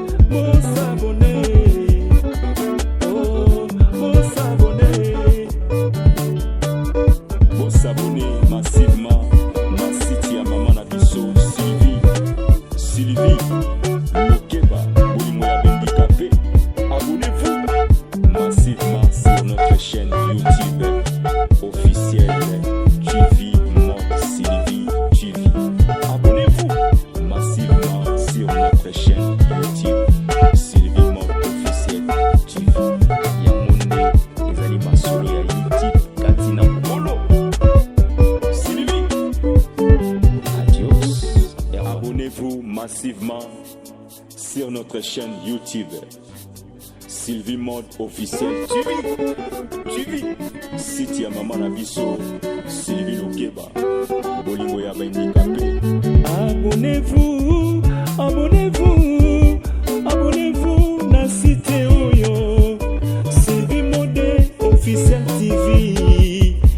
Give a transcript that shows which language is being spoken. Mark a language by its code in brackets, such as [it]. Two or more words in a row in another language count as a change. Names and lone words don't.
[ln] Bosabone. Oh, bosabone. Bosabone massivement na site ya mama na biso, Sylvie. Sylvie Lokeba, bolingo ya handicapé. [fr] Abonnez-vous massivement sur notre chaîne YouTube officielle T V Mode Sylvie T V. Abonnez-vous massivement sur notre chaîne YouTube Sylvie Mode officielle T V. [ln] Yango nde ezali masolo ya YouTube kati na mokolo. Sylvie. Adios. [fr] Abonnez-vous massivement sur notre chaîne YouTube Sylvie Mode officielle T V. T V. [ln] Site ya mama na biso, Sylvie Lokeba. Bolingo ya ba handicapé. [fr] Abonnez-vous, abonnez-vous, abonnez-vous [ln] na site oyo. [fr] Sylvie Mode officielle T V.